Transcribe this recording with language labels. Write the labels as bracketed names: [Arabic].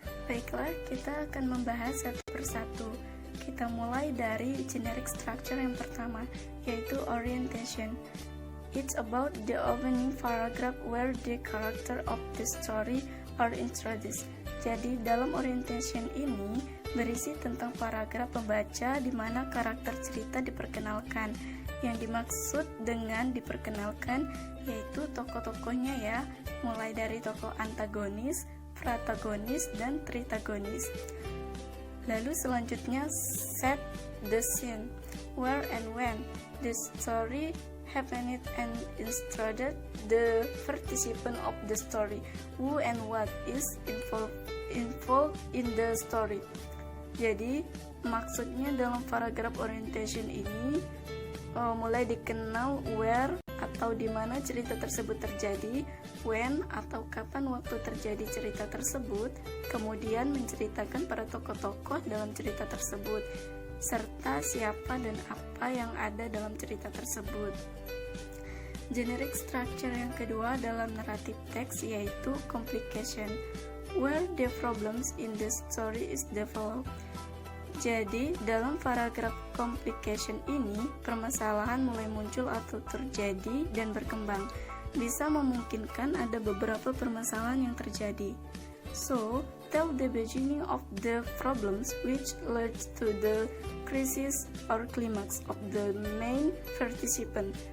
[Indonesian] Baiklah, kita akan membahas satu persatu. Kita mulai dari generic structure yang pertama, yaitu orientation. [English] It's about the opening paragraph where the character of the story are introduced. [Indonesian] Jadi, dalam orientation ini berisi tentang paragraf pembaca di mana karakter cerita diperkenalkan. Yang dimaksud dengan diperkenalkan yaitu tokoh-tokohnya ya, mulai dari tokoh antagonis, protagonis, dan tritagonis. Lalu selanjutnya [English] set the scene, where and when the story happened and instructed the participant of the story, who and what is involved in the story. [Indonesian] Jadi maksudnya dalam paragraf orientation ini mulai dikenal where atau di mana cerita tersebut terjadi, when atau kapan waktu terjadi cerita tersebut, kemudian menceritakan para tokoh-tokoh dalam cerita tersebut, serta siapa dan apa yang ada dalam cerita tersebut. Generic structure yang kedua dalam narrative text yaitu complication, [English] where the problems in the story is developed. [Indonesian] Jadi, dalam paragraf complication ini, permasalahan mulai muncul atau terjadi dan berkembang. Bisa memungkinkan ada beberapa permasalahan yang terjadi. [English] So, tell the beginning of the problems which led to the crisis or climax of the main participant.